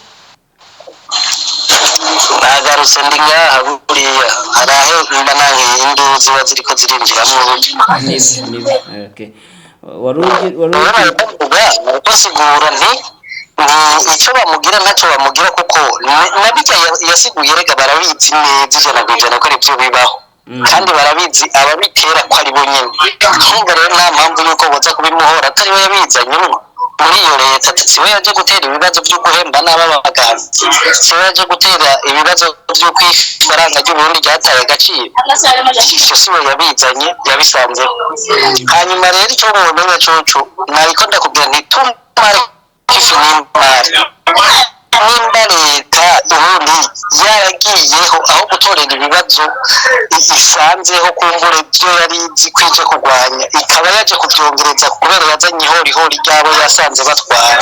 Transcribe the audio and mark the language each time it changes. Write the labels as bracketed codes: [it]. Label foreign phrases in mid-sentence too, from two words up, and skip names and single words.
[rn] nagarutse ndi ngaha, buriya hari aho mba nangiye induru ziba ziriko zirinjiramo basigura icyo bamugira ntacyo bamugira, kuko nabijya yasiguye rega barabizi neza ijana ku ijana ko ari byo bibaho, kandi barabizi ababitera ko ari bo nyine. Nkumva rero nta mpamvu yuko boza kubimuhora atari we yabizanyemo muri iyo leta. Siwe yaje gutera ibibazo byo guhemba n'ababaganga, siwe yaje gutera ibibazo by'uko ifaranga ry'uburundi ryataye agaciro, icyo siwe yabizanye, yabisanzeho. Hanyuma rero icyo mumenya coco nariko ndakubwira ntitumare ifi n'imari, nimba leta ubundi yaragiyeho aho gutorera ibibazo isanzeho kumbure byo yari izi kwije kurwanya, ikaba yaje kubyongereza kubera yazanye ihorihori ryabo yasanze batwara.